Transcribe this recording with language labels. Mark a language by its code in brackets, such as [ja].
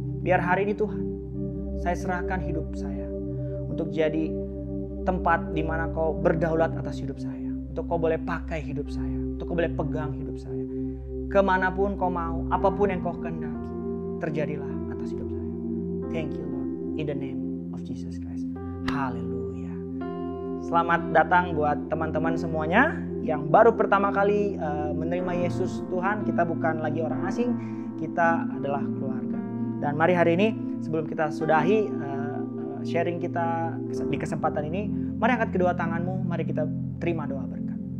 [id] Biar hari ini Tuhan, saya serahkan hidup saya untuk jadi tempat di mana Kau berdaulat atas hidup saya. Untuk Kau boleh pakai hidup saya, untuk Kau boleh pegang hidup saya. Kemanapun Kau mau, apapun yang Kau kehendaki, terjadilah atas hidup saya. [en] Thank you Lord, in the name of Jesus Christ. [id] Haleluya. Selamat datang buat teman-teman semuanya yang baru pertama kali menerima Yesus Tuhan. Kita bukan lagi orang asing, kita adalah keluarga. Dan mari hari ini sebelum kita sudahi sharing kita di kesempatan ini, mari angkat kedua tanganmu, mari kita terima doa berkat.